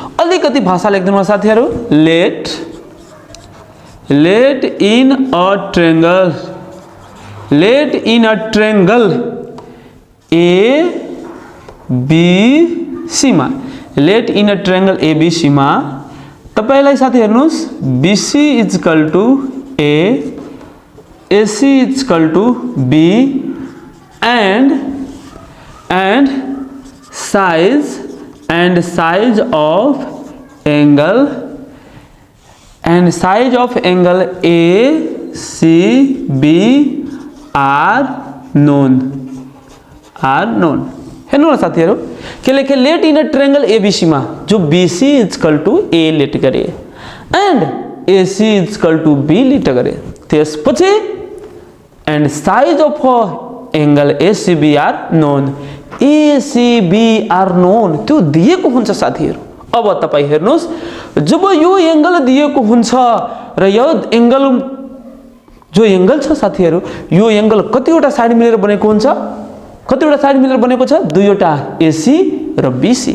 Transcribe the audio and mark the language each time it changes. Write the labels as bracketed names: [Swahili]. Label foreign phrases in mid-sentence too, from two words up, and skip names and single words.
[Nepali] अलिकति भाषा लेख्दिनु साथीहरु, [English] Let in a triangle A B सी मा, Let in a triangle A B C [Nepali] मा तपाईलाई साथी हेर्नुस् [English] BC is equal to A, AC is equal to B and size of angle ACB are known। [Nepali] हेर्नु होला साथीहरु के लेखे, [English] Let in a triangle ABC [Nepali] मा जो [English] BC is equal to A [Nepali] लेट गरे [English] and AC equal to B [Nepali] लिट गरे त्यसपछि [English] and size of angle ACB are known ACB are known [Nepali] त्यो दिएको हुन्छ साथीहरु। अब तपाई हेर्नुस् जब यो एंगल दिएको हुन्छ र यो एंगल जो एंगल छ साथीहरु यो एंगल कतिवटा साइड मिलेर बनेको हुन्छ कतिवटा साइड मिलेर बनेको छ दुईवटा AC र BC।